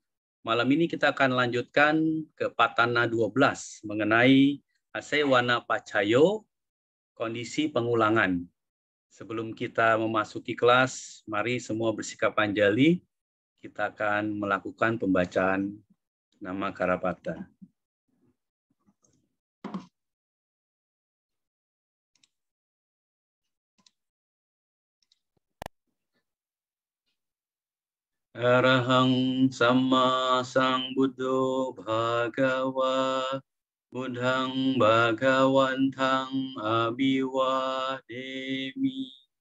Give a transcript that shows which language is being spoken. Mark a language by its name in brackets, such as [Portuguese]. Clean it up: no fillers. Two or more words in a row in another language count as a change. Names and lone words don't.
[Indonesian] Malam ini kita akan lanjutkan ke patana 12 mengenai Asewana Pacayo, kondisi pengulangan. Sebelum kita memasuki kelas, mari semua bersikap anjali. Kita akan melakukan pembacaan nama Karapata. [Pali] Arahang Sama Sambuddho Bhagawa Buddhang Bhagawantang Abhiwademi.